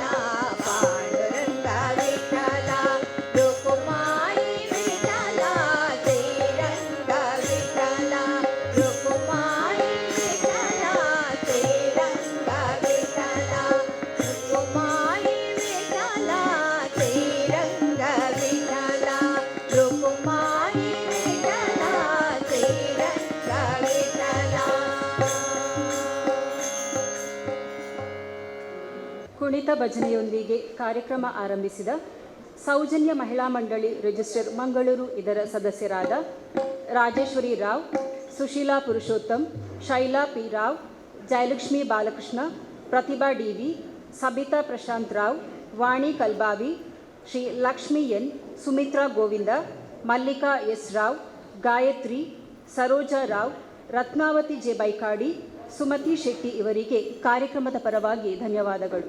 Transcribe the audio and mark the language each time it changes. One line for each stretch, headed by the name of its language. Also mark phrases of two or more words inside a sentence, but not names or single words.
Marathi: पांडुरंग विठ्ठल रुकुमाई विठ्ठल श्रीरंग विठ्ठल रुकुमाई विठ्ठल श्रीरंग विठ्ठल रुकुमाई विठ्ठल श्रीरंग विठ्ठल रुकुमाई विठ्ठल श्रीरंग विठ्ठल
Kannada: ಕುಣಿತ ಭಜನೆಯೊಂದಿಗೆ ಕಾರ್ಯಕ್ರಮ ಆರಂಭಿಸಿದ ಸೌಜನ್ಯ ಮಹಿಳಾ ಮಂಡಳಿ ರಿಜಿಸ್ಟರ್ ಮಂಗಳೂರು ಇದರ ಸದಸ್ಯರಾದ ರಾಜೇಶ್ವರಿ ರಾವ್, ಸುಶೀಲಾ ಪುರುಷೋತ್ತಮ್, ಶೈಲಾ ಪಿ ರಾವ್, ಜಯಲಕ್ಷ್ಮಿ ಬಾಲಕೃಷ್ಣ, ಪ್ರತಿಭಾ ಡಿವಿ, ಸಬಿತಾ ಪ್ರಶಾಂತ್ ರಾವ್, ವಾಣಿ ಕಲ್ಬಾವಿ, ಶ್ರೀ ಲಕ್ಷ್ಮಿ ಎನ್, ಸುಮಿತ್ರಾ ಗೋವಿಂದ, ಮಲ್ಲಿಕಾ ಎಸ್ ರಾವ್, ಗಾಯತ್ರಿ, ಸರೋಜಾ ರಾವ್, ರತ್ನಾವತಿ ಜೆ ಬೈಕಾಡಿ, ಸುಮತಿ ಶೆಟ್ಟಿ ಇವರಿಗೆ ಕಾರ್ಯಕ್ರಮದ ಪರವಾಗಿ ಧನ್ಯವಾದಗಳು.